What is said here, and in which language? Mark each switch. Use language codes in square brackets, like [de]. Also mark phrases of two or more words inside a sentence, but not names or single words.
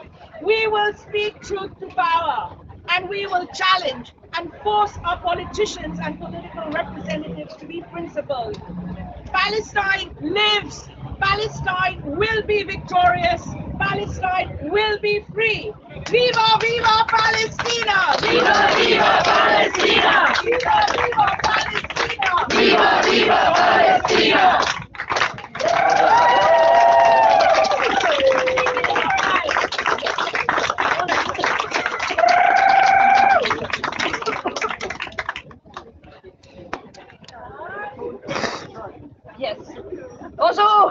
[en] We will speak truth to power, and we will challenge and force our politicians and political representatives to be principled. Palestine lives. Palestine will be victorious. Palestine will be free. [it] Viva, viva Palestina! Viva, viva Palestina! Viva, viva Palestina! Viva, viva Palestina! [en] Yes. [fr] Bonjour.